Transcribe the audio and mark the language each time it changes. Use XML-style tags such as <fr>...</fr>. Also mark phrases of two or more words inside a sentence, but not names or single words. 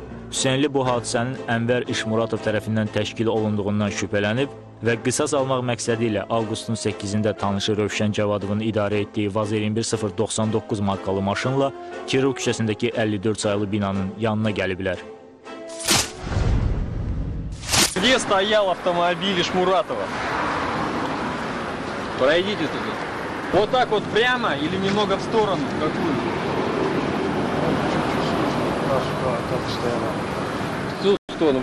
<az>Hüseynli bu hadisənin Ənvər İşmuratov tərəfindən təşkil olunduğundan şübhələnib və qisas almaq məqsədi ilə avqustun 8-də tanışı Rövşən Cavadovun idarə etdiyi Vaz 21099 markalı maşınla Kirov küçəsindəki 54 sayılı binanın yanına gəliblər.</az> <ru>Где стоял автомобиль Ишмуратова? Пройдите туда. Вот так вот прямо или немного в сторону? Какую? В ту сторону.</ru>